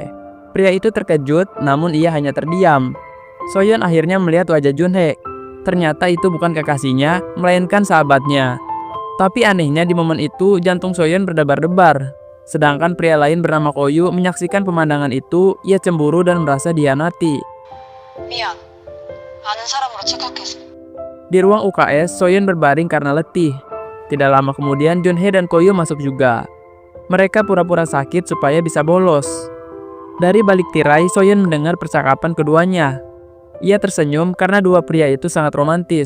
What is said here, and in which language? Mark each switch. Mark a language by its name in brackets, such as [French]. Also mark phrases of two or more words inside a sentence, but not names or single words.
[Indonesian] Pria itu terkejut, namun ia hanya terdiam. Soyeon akhirnya melihat wajah Junhee. Ternyata itu bukan kekasihnya, melainkan sahabatnya. Tapi anehnya di momen itu jantung Soyeon berdebar-debar. Sedangkan pria lain bernama Koyu menyaksikan pemandangan itu, ia cemburu dan merasa dihianati. [Korean] 미안. 아는 사람으로 착각해서. [Indonesian] Di ruang UKS, Soyeon berbaring karena letih. Tidak lama kemudian Junhee dan Koyu masuk juga. Mereka pura-pura sakit supaya bisa bolos. Dari balik tirai, Soyeon mendengar percakapan keduanya. Ia tersenyum karena dua pria itu sangat romantis.